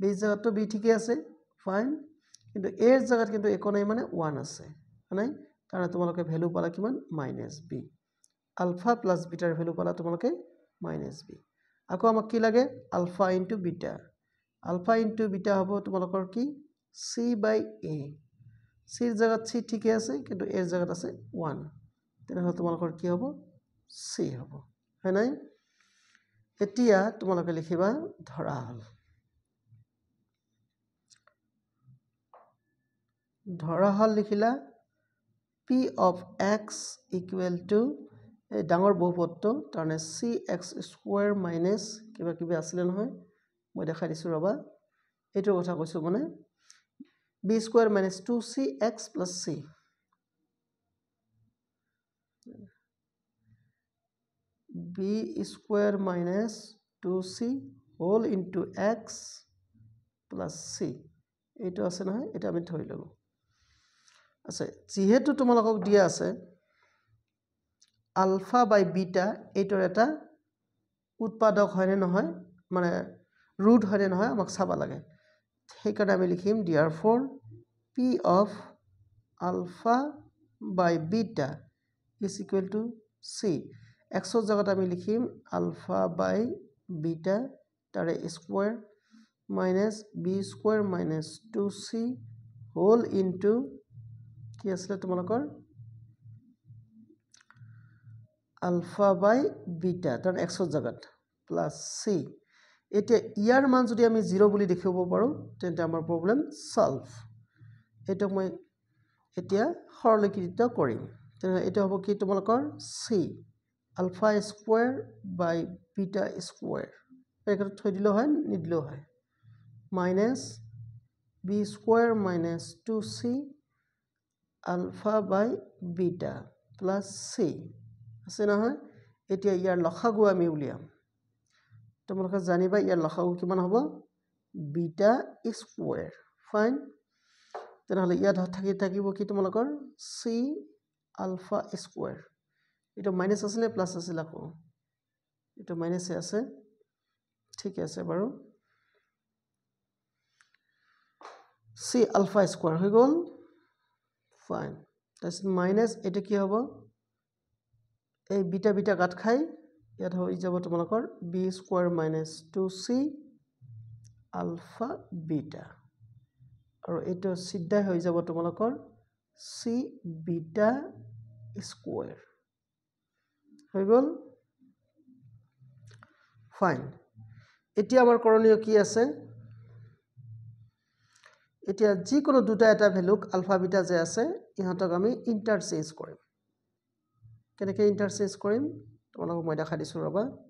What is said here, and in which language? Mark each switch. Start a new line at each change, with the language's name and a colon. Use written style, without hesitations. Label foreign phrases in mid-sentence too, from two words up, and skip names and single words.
Assamese: ৰ জায়গাত তো b ঠিকই আছে ফাইন কিন্তু a ৰ জায়গাত কিন্তু একো নাই মানে 1 আছে হয় কাৰণ তোমালোকে ভ্যালু পালা কিমান মাইনাস b আলফা প্লাস বিটাৰ ভ্যালু পালা তোমালোকে মাইনাস b আকৌ আমাক কি লাগে
English: alpha into beta alpha into beta
Assamese: হ'ব তোমালোকৰ কি c বাই a c ৰ জায়গাত c ঠিকই আছে কিন্তু a ৰ জায়গাত আছে 1 তেনেহলে তোমালোকৰ কি হ'ব c হ'ব হয় নাই এতিয়া তোমালোকে লিখিবা ধৰা হল লিখিলা
English: p of x equal to
Assamese: এই ডাঙৰ বহুপদটো তাৰনে
English: cx square minus
Assamese: কিবা কিবি আছিল নহয় মই দেখাই দিছো ৰবা এটো কথা কৈছো মানে
English: b square minus 2cx plus c b square minus 2c whole into x plus c
Assamese: এইটো আছে নহয় এটা আমি ধৰি ললো আছে যেহেতু তোমালোকক দিয়া আছে আলফা বাই বিটা এইটোৰ এটা উৎপাদক হয় নে নহয় মানে ৰুট হয় নে নহয় আমাক চাবা লাগে সেইকাৰণে আমি লিখিম
English: therefore p of alpha by beta is equal to c
Assamese: x ৰ জায়গাত আমি লিখিম
English: alpha by beta
Assamese: তাৰে স্কয়াৰ
English: minus b square minus 2c whole into
Assamese: কি আছে তোমালোকৰ
English: alpha by beta
Assamese: তার x ৰ জায়গাত plus c এতিয়া ইয়াৰ মান যদি আমি 0 বুলি দেখিব পাৰো তেন্তে আমাৰ প্ৰবলেম সলভ এটা মই এতিয়া সৰলীকৃত কৰিম তেনে এটা হ'ব কি তোমালোকৰ
English: c alpha square by beta square
Assamese: এখানে থৈ দিলো হয় নিদিলো হয়
English: minus b square minus 2c alpha by beta plus c
Assamese: আছে নহয় এতিয়া ইয়াৰ লসাগু আমি উলিয়াম তোমালোকে জানিবা ইয়াৰ লসাগু কিমান হ'ব
English: beta square
Assamese: ফাইন তেনেহলে ইয়াত থাকিব কি তোমালোকৰ
English: c alpha square
Assamese: এটা মাইনাস আছে নে প্লাস আছে লাকো এটা মাইনাস আছে ঠিক আছে বাৰু
English: c alpha square
Assamese: হৈ গল ফাইন তাহলে মাইনাস এটা কি হ'ব এই বিটা বিটা কাট খাই ইয়াত হৈ যাব তোমালোকৰ
English: b square minus 2c alpha beta
Assamese: আৰু এটা সিদ্ধা হৈ যাব তোমালোকৰ
English: c beta square
Assamese: হৈ গল ফাইন এতিয়া আমাৰ করণীয় কি আছে এতিয়া যি কোনো দুটা এটা ভ্যালুক
English: alpha beta
Assamese: যে আছে ইহঁতক আমি ইন্টারচেঞ্জ কৰিম কেনেকৈ ইন্টারচেঞ্জ কৰিম তোমালোকক মই দেখা দিছো ৰবা